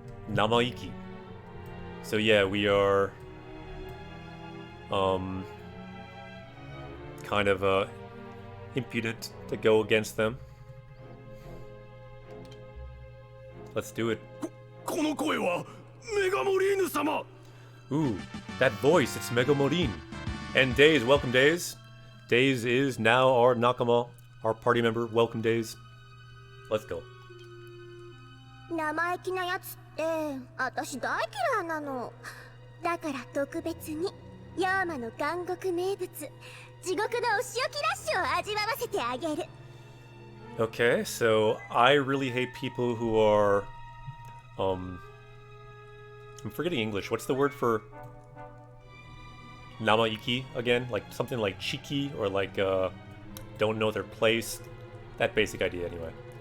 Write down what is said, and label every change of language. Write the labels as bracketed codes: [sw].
[en] Namaiki. So yeah, we are kind of impudent to go against them. Let's do it. [ja] この声はメガモリーヌ様。 [en] Ooh, that voice, it's Megamorine. And Days, welcome Days. Days is now our Nakama, our party member. Welcome Days. Let's go. [ja] 生意気なやつって私大嫌いなの。だから特別に妖魔の監獄名物地獄のお仕置きラッシュを味わわせてあげる。 [en] Okay, so I really hate people who are, I'm forgetting English. What's the word for namaiki again? Like something like cheeky or like don't know their place. That basic idea anyway.